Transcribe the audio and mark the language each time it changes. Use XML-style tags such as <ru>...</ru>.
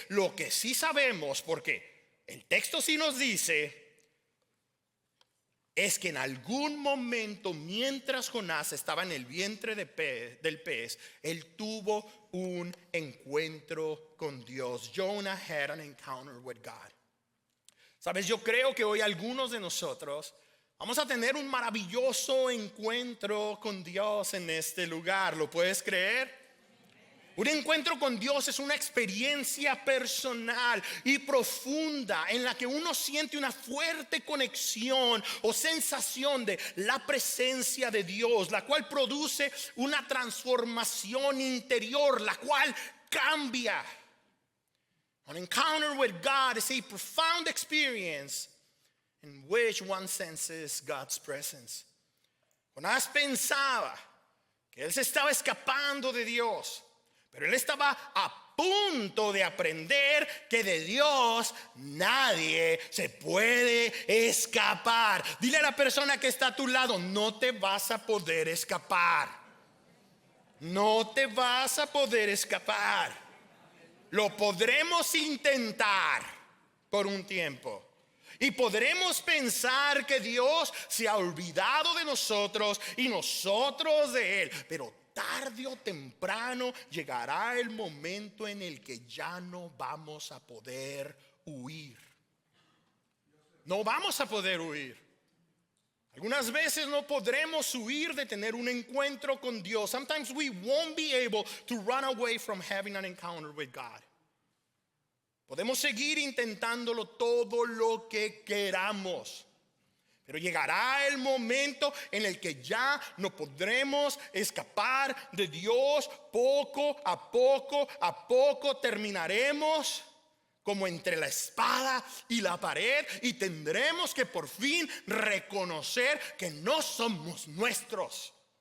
<es>Lo que sí sabemos, porque el texto sí nos dice, es que en algún momento, mientras Jonás estaba en el vientre del pez, él tuvo un encuentro con Dios.</es> <en>Jonah had an encounter with God.</en> <es>Sabes, yo creo que hoy algunos de nosotros vamos a tener un maravilloso encuentro con Dios en este lugar. ¿Lo puedes creer? Un encuentro con Dios es una experiencia personal y profunda en la que uno siente una fuerte conexión o sensación de la presencia de Dios, la cual produce una transformación interior, la cual cambia.</es> <en>An encounter with God is a profound experience in which one senses God's presence.</en> <es>Jonás pensaba que él se estaba escapando de Dios, pero él estaba a punto de aprender que de Dios nadie se puede escapar. Dile a la persona que está a tu lado: no te vas a poder escapar. No te vas a poder escapar. Lo podremos intentar por un tiempo. Y podremos pensar que Dios se ha olvidado de nosotros y nosotros de Él. Pero tarde o temprano llegará el momento en el que ya no vamos a poder huir. No vamos a poder huir. Algunas veces no podremos huir de tener un encuentro con Dios.</es> <en>Sometimes we won't be able to run away from having an encounter with God.</en> <es>Podemos seguir intentándolo todo lo que queramos, pero llegará el momento en el que ya no podremos escapar de Dios. Poco a poco terminaremos como entre la espada y la pared, y tendremos que por fin reconocer que no somos nuestros.</es>